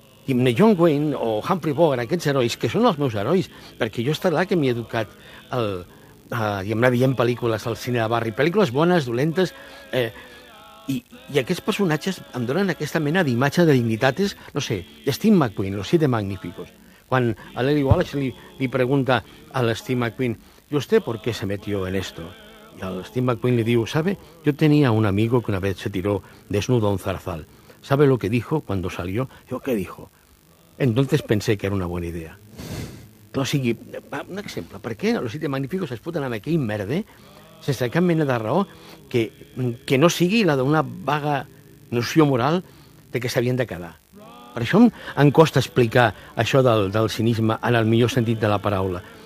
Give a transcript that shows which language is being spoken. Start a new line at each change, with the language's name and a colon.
Catalan: I John Wayne o Humphrey Bogart, aquests herois, que són els meus herois, perquè jo estarà que m'hi he educat veient pel·lícules al cine de barri, pel·lícules bones, dolentes, i aquests personatges em donen aquesta mena d'imatge de dignitats, no sé, Steve McQueen, Los Siete Magníficos. Quan a l'Eli Wallach li pregunta a l'Steve McQueen,
Spanish: ¿y usted por qué se metió en esto? Y al Steve McQueen le digo, ¿sabe? Yo tenía un amigo que una vez se tiró desnudo a un zarzal. ¿Sabe lo que dijo cuando salió? Yo, ¿qué dijo? Entonces pensé que era una buena idea.
Catalan: O sigui, un exemple. Per què a Los Siete Magníficos es foten amb aquell merde sense cap mena de raó que no sigui la d'una vaga noció moral de que s'havien de quedar? Per això em costa explicar això del cinisme en el millor sentit de la paraula.